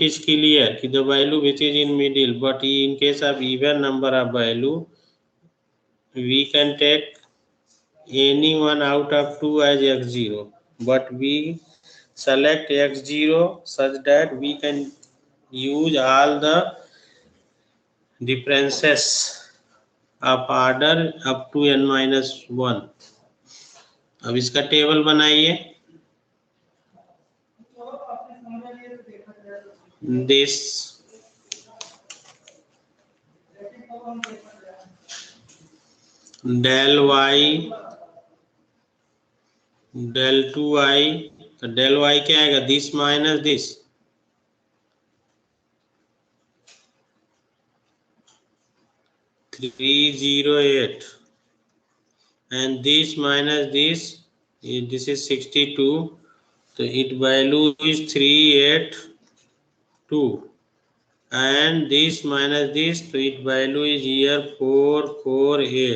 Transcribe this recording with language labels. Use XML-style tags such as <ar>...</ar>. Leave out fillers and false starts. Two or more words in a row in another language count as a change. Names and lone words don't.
<en>is clear the value which is in middle, but in case of even number of value we can take any one out of 2 as x0, but we select x0 such that we can use all the differences of order up to n minus 1.</en> <hi>अब इसका टेबल बनाइए,</hi> <en>this del y del 2y, तो del y</en> <hi>क्या आएगा,</hi> <en>this minus this, $308, and this minus this is 62, so its value is 382, and this minus this, so its value is here 448.</en>